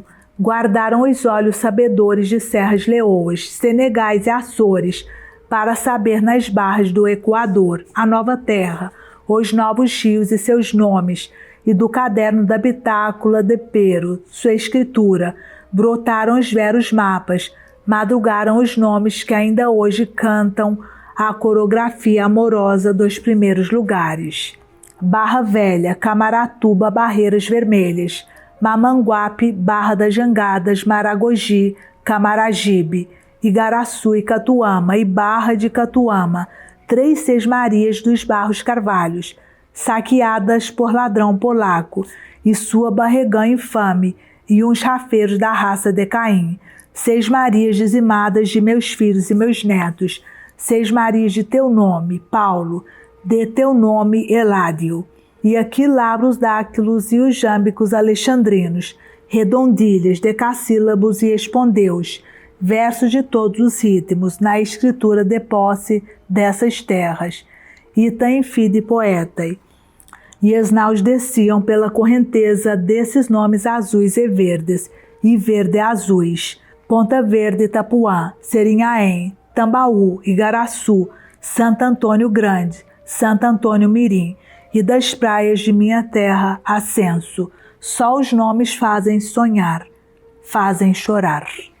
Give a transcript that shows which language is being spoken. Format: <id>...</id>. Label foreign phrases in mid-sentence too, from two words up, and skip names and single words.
<pt>Guardaram os olhos sabedores de Serras Leoas, Senegais e Açores, para saber nas barras do Equador, a nova terra, os novos rios e seus nomes, e do caderno da bitácula de Pero, sua escritura, brotaram os veros mapas, madrugaram os nomes que ainda hoje cantam a coreografia amorosa dos primeiros lugares. Barra Velha, Camaratuba, Barreiras Vermelhas, Mamanguape, Barra das Jangadas, Maragogi, Camaragibe, Igaraçu e Catuama e Barra de Catuama, 3 Sesmarias dos Barros Carvalhos, saqueadas por ladrão polaco, e sua barregã infame, e uns rafeiros da raça de Caim, 6 Marias dizimadas de meus filhos e meus netos, 6 Marias de teu nome, Paulo, de teu nome, Eládio. E aqui lavra os dáctilos e os jâmbicos alexandrinos, redondilhas, decassílabos e espondeus, versos de todos os ritmos, na escritura de posse dessas terras,</pt> <la>ita em fide poetai.</la> <pt>E as naus desciam pela correnteza desses nomes azuis e verdes, e verde-azuis, Ponta Verde, Itapuã, Serinhaém, Tambaú, Igaraçu, Santo Antônio Grande, Santo Antônio Mirim, e das praias de minha terra, Ascenso, só os nomes fazem sonhar, fazem chorar.</pt>